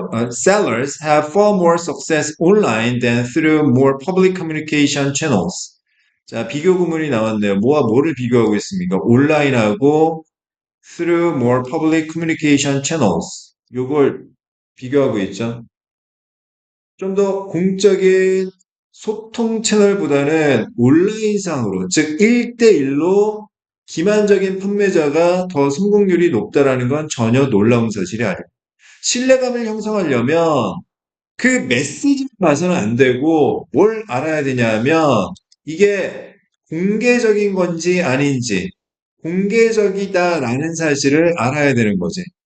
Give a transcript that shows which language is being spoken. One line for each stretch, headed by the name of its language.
English: Sellers have far more success online than through more public communication channels.
Korean: 자, 비교 구문이 나왔네요. 뭐와 뭐를 비교하고 있습니까?
English: 온라인하고 through more public communication channels.
Korean: 요걸 비교하고 있죠. 좀 더 공적인 소통 채널보다는 온라인상으로, 즉 1대1로 기만적인 판매자가 더 성공률이 높다라는 건 전혀 놀라운 사실이 아니에요. 신뢰감을 형성하려면 그 메시지를 봐서는 안 되고 뭘 알아야 되냐면 이게 공개적인 건지 아닌지 공개적이다라는 사실을 알아야 되는 거지.